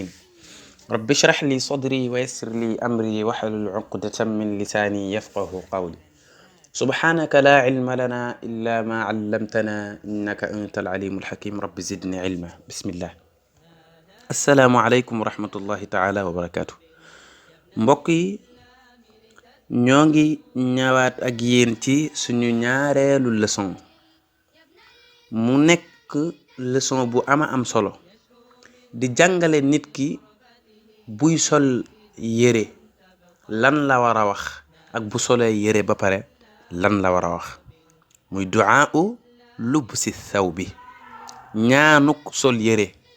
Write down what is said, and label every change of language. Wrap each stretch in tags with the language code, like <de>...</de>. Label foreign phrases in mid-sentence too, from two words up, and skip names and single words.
<ar>رب اشرح لي صدري ويسر لي أمري واحلل عقدة من لساني يفقه قولي. سبحانك لا علم لنا إلا ما علمتنا إنك أنت العليم الحكيم. رب زدني علما. بسم الله. السلام عليكم ورحمة الله تعالى وبركاته.</ar> <wo>mbokk ñoo ngi ñëwaat ak yéen ci suñu ñaareelu leçon mu nekk leçon bu am solo di jàngale nit ki buy sol yére lan la war a wax ak bu solee yére ba pare lan la war a wax muy</wo> <ar>دعاء لبس الثوب,</ar> <wo>ñaanuk sol yére.</wo>